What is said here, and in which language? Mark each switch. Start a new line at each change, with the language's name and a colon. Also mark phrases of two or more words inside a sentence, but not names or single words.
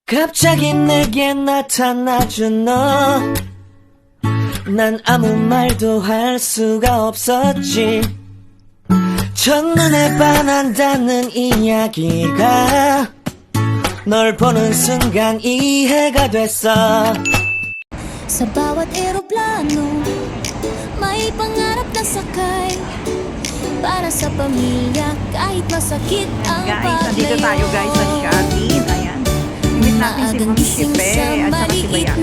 Korean: 갑자기 내게 나타나준 너, 난 아무 말도 할 수가 없었지. 첫눈에 반한다는 이야기가 널 보는 순간 이해가 됐어.
Filipino: Sa bawat eroplano, may pangarap na sakay. Para sa pamilya, kahit masakit ang Guys, nandito paglayo. tayo guys sa Shopee. Ayan. Imit natin si Maagang Ma'am gising Shipe sa at saka si maliit Bayan.